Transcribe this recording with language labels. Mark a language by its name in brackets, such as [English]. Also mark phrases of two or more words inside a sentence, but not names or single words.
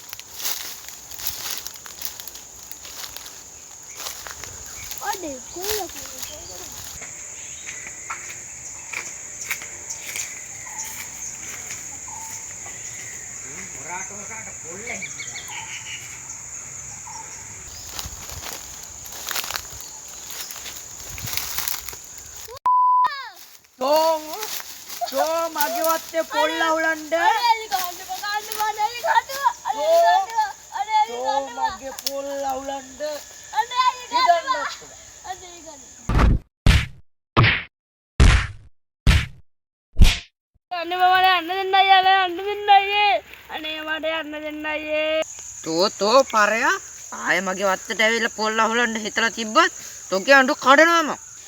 [Sinhala] අනේ කොයි යකෝ මොරාට පොල්ලේ. චූ මගේ වත්තේ පොල් අහුලන්ද. චූ මගේ පොල් අහුලන්ද. අනේ මම යන්න දෙන්න අයියා යන්න දෙන්න අයියේ අනේ මට යන්න දෙන්න අයියේ තෝ පරයා ආයෙ මගේ වත්තට ඇවිල්ලා පොල් අහුලන්න හිතලා තිබ්බත් තෝගේ අඬු කඩනවා මම.